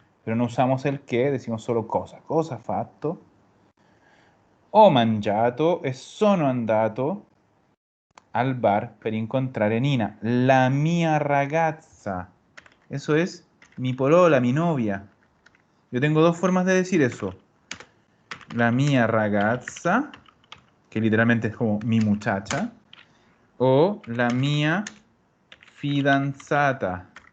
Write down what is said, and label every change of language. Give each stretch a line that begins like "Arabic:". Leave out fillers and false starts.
Spanish: Pero no usamos el qué, decimos solo cosa.
Italian: Cosa ha fatto? Ho mangiato e sono andato al bar per incontrare Nina, la mia ragazza.
Spanish: Eso es mi polola, mi novia. Yo tengo dos formas de decir eso.
Italian: La mia ragazza,
Spanish: que literalmente es como mi muchacha, o
Italian: la mia fidanzata.